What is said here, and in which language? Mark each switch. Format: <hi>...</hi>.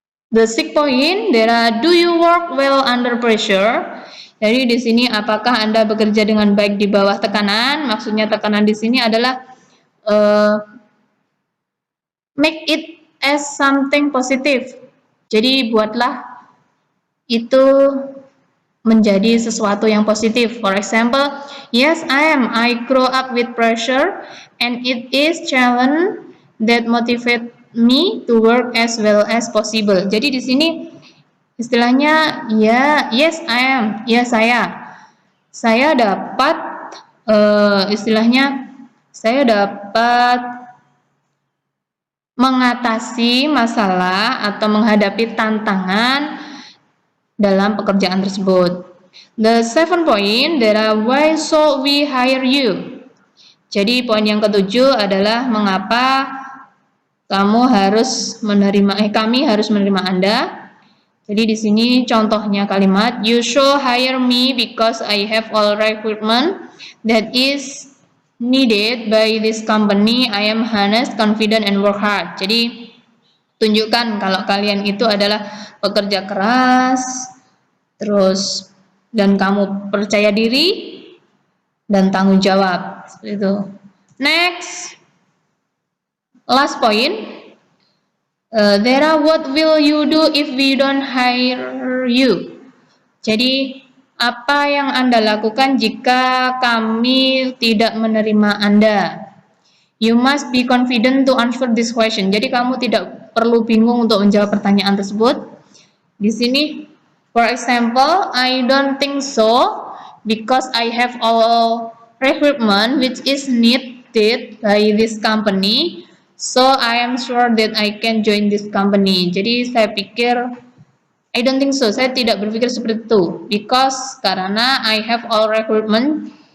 <en>The 6th point, do you work well under pressure?</en> <id>Jadi di sini apakah Anda bekerja dengan baik di bawah tekanan? Maksudnya tekanan di sini adalah</id> <en>make it as something positive.</en> <id>Jadi buatlah itu menjadi sesuatu yang positif.</id> <en>For example, yes, I grow up with pressure and it is challenge that motivate me to work as well as possible.</en> <id>Jadi di sini istilahnya ya,</id> <en>yes I am,</en> <id>ya saya dapat istilahnya saya dapat mengatasi masalah atau menghadapi tantangan dalam pekerjaan tersebut.</id> <en>The 7 point</en> <id>adalah</id> <en>why should we hire you?</en> <id>Jadi poin yang ketujuh adalah mengapa kami harus menerima Anda. Jadi di sini contohnya kalimat</id> <en>you should hire me because I have all requirement that is needed by this company. I am honest, confident, and work hard.</en> <id>Jadi tunjukkan kalau kalian itu adalah pekerja keras, terus dan kamu percaya diri dan tanggung jawab. Seperti itu.</id> <en>Next, last point. Dera, what will you do if we don't hire you?</en> <id>Jadi apa yang Anda lakukan jika kami tidak menerima Anda?</id> <en>You must be confident to answer this question.</en> <id>Jadi kamu tidak perlu bingung untuk menjawab pertanyaan tersebut. Di sini,</id> <en>for example, I don't think so because I have all requirement which is needed by this company. So I am sure that I can join this company.</en> <id>Jadi saya pikir</id> <en>I don't think so.</en> <id>Saya tidak berpikir seperti itu.</id> <en>Because</en> <id>karena</id> <en>I have all requirement.</en>